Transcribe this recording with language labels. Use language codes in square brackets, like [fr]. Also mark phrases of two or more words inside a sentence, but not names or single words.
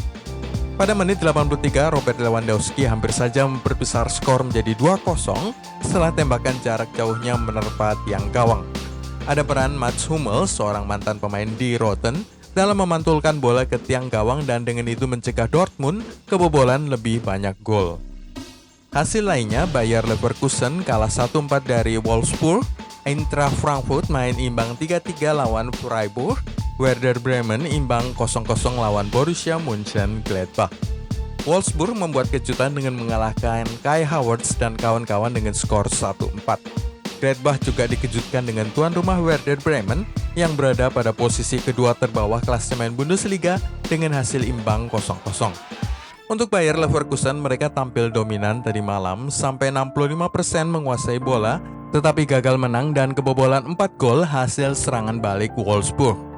[id] Pada menit 83, Robert Lewandowski hampir saja memperbesar skor menjadi 2-0 setelah tembakan jarak jauhnya menerpa tiang gawang. Ada peran Mats Hummels, seorang mantan pemain di Rotten, dalam memantulkan bola ke tiang gawang dan dengan itu mencegah Dortmund kebobolan lebih banyak gol. Hasil lainnya, Bayer Leverkusen kalah 1-4 dari Wolfsburg, Eintracht Frankfurt main imbang 3-3 lawan Freiburg, Werder Bremen imbang 0-0 lawan Borussia Mönchengladbach. Wolfsburg membuat kejutan dengan mengalahkan Kai Havertz dan kawan-kawan dengan skor 1-4. Gladbach juga dikejutkan dengan tuan rumah Werder Bremen yang berada pada posisi kedua terbawah klasemen Bundesliga dengan hasil imbang 0-0. Untuk Bayer Leverkusen, mereka tampil dominan tadi malam sampai 65% menguasai bola, tetapi gagal menang dan kebobolan 4 gol hasil serangan balik Wolfsburg.